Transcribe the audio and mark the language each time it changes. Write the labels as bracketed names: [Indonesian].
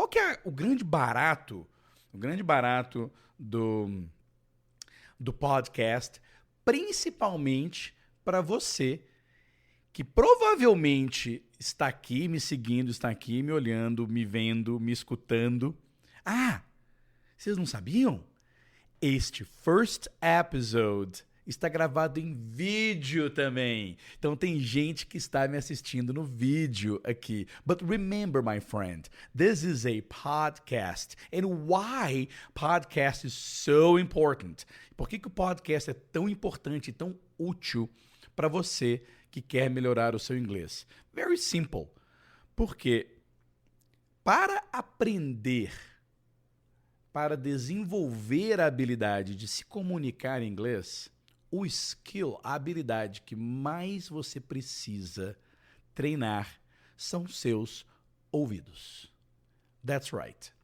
[Portuguese] Qual que é o grande barato? O grande barato do podcast, principalmente para você que provavelmente está aqui me seguindo, está aqui me olhando, me vendo, me escutando. Ah, vocês não sabiam? Este [English] first episode [Portuguese] está gravado em vídeo também. Então tem gente que está me assistindo no vídeo aqui. [English] But remember, my friend, this is a podcast. And why podcast is so important? [Portuguese] Por que o podcast é tão importante e tão útil para você que quer melhorar o seu inglês? [English] Very simple. [Portuguese] Porque para aprender, para desenvolver a habilidade de se comunicar em inglês, o skill, a habilidade que mais você precisa treinar são seus ouvidos. [English] That's right.